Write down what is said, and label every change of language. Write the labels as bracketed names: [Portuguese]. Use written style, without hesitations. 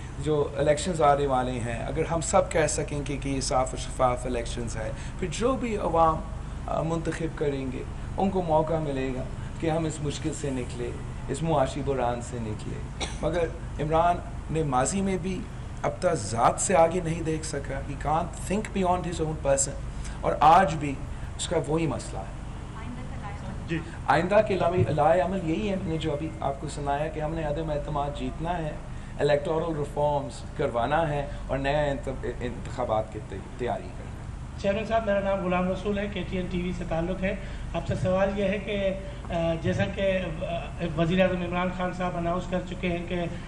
[Urdu] جو الیکشنز آنے والے ہیں اگر ہم سب کہہ سکیں کہ یہ صاف و شفاف الیکشنز ہے، پھر جو بھی عوام منتخب کریں گے ان کو موقع ملے گا کہ ہم اس مشکل سے نکلے، اس معاشی بحران سے نکلے. مگر عمران نے ماضی میں بھی اب تک ذات سے آگے نہیں دیکھ سکا. [English] He can't think beyond his own person. [Urdu] اور آج بھی اس کا وہی مسئلہ ہے. آئندہ کے لائے عمل یہی ہے، میں نے جو ابھی آپ کو سنایا کہ ہم نے عدم اعتماد جیتنا ہے، الیکٹورل ریفارمز کروانا ہے اور نئے انتخابات کی تیاری کرنا ہے. چیئرمین صاحب، میرا نام غلام رسول ہے، KTN TV سے تعلق ہے. آپ سے سوال یہ ہے کہ جیسا کہ وزیر اعظم عمران خان صاحب اناؤنس کر چکے ہیں کہ